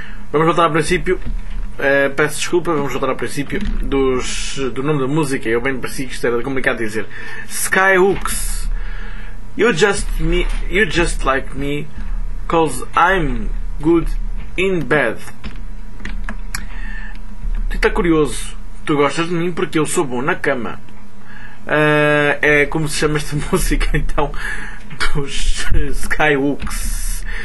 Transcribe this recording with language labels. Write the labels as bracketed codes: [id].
[pt] Vamos voltar ao princípio. Peço desculpa, vamos voltar ao princípio do nome da música. Eu bem pareci que isto era complicado de dizer. Skyhooks. [en] You Just Like Me, 'Cause I'm Good in Bed. [pt] Tu está curioso. Tu gostas de mim porque eu sou bom na cama. É como se chama esta música, então, dos Skyhooks.